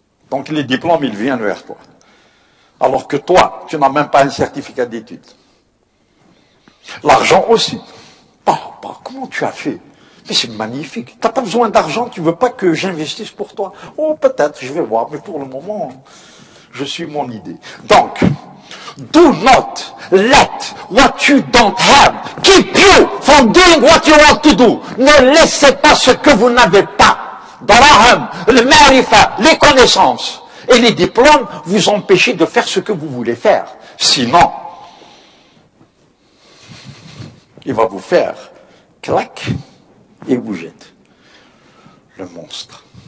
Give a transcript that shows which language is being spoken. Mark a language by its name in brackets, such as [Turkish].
[French] Donc les diplômes, ils viennent vers toi. Alors que toi, tu n'as même pas un certificat d'études. L'argent aussi. Comment tu as fait? Mais c'est magnifique. Tu n'as pas besoin d'argent, tu ne veux pas que j'investisse pour toi. Oh, peut-être, je vais voir, mais pour le moment, je suis mon idée. Donc, [English] do not let what you don't have keep you from doing what you want to do. [French] Ne laissez pas ce que vous n'avez pas. [Arabic] Daraham, le marifa, [French] les connaissances et les diplômes vous empêcher de faire ce que vous voulez faire. Sinon, il va vous faire clac et vous jette. Le monstre.